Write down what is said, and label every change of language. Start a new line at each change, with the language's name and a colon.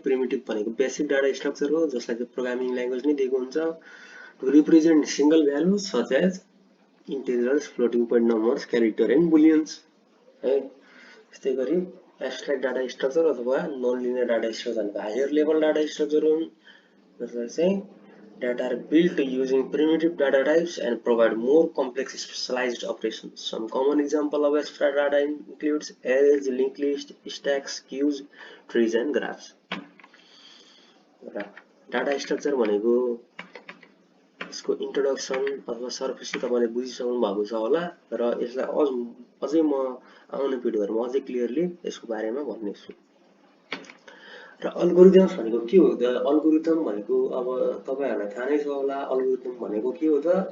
Nepali: Primitive भनेको basic data structure हो जसलाई चाहिँ प्रोग्रामिङ ल्याङ्ग्वेज नै दिएको हुन्छ
English: to represent single values such as integers, floating point numbers, character and booleans
Nepali: है। त्यस्तै गरी एब्स्ट्र्याक्ट डाटा स्ट्रक्चर अथवा नन लिनियर डाटा स्ट्रक्चर भनेको हायर लेभल डाटा स्ट्रक्चर हुन् जसलाई चाहिँ
English: data are built using primitive data types and provide more complex specialized operations. Some common example of abstract data includes arrays, linked list, stacks, queues, trees and graphs.
Nepali: र data structure भनेको यसको introduction अथवा सरफेसी तपाईँले बुझिसक्नु भएको छ होला र यसलाई अझै म आउने भिडियोहरुमा अझै क्लियरली यसको बारेमा भन्नेछु। र अल्गोरिदम्स भनेको के हो त? अल्गोरिदम भनेको अब तपाईहरुलाई थाहा नै छ होला अल्गोरिदम भनेको के हो त?